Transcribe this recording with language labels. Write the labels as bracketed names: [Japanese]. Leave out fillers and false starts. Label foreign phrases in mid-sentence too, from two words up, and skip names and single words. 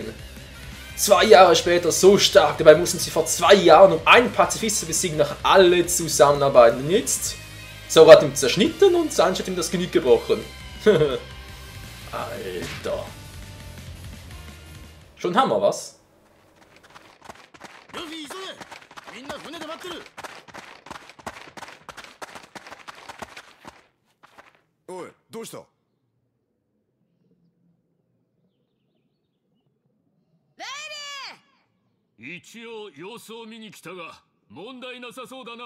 [German] 2 Jahre später so stark, dabei mussten sie vor 2 Jahren, um einen Pazifist zu besiegen, noch alle zusammenarbeiten. Und jetzt? Zoro hat ihm zerschnitten und Sanji hat ihm das Genick gebrochen. Alter. Schon Hammer, was? [Japanese] Oi, どうした？一応様子を見に来たが問題なさそうだな。